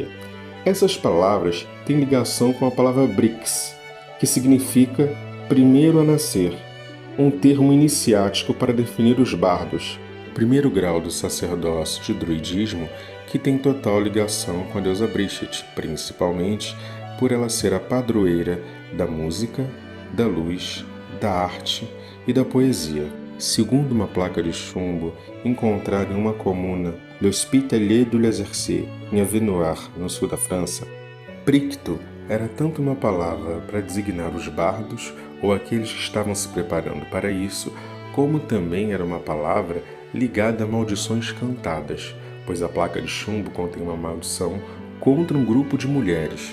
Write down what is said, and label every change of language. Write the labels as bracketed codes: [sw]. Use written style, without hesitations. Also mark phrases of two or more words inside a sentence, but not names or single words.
[pt] Essas palavras têm ligação com a palavra Brix, que significa primeiro a nascer, um termo iniciático para definir os bardos, primeiro grau do sacerdócio de druidismo que tem total ligação com a deusa Brigit, principalmente por ela ser a padroeira da música, da luz, da arte e da poesia. Segundo uma placa de chumbo encontrada em uma comuna, l'Hospitalier du Lazercy, em Avenoir, no sul da França, Bricto era tanto uma palavra para designar os bardos ou aqueles que estavam se preparando para isso, como também era uma palavra ligada a maldições cantadas, pois a placa de chumbo contém uma maldição contra um grupo de mulheres.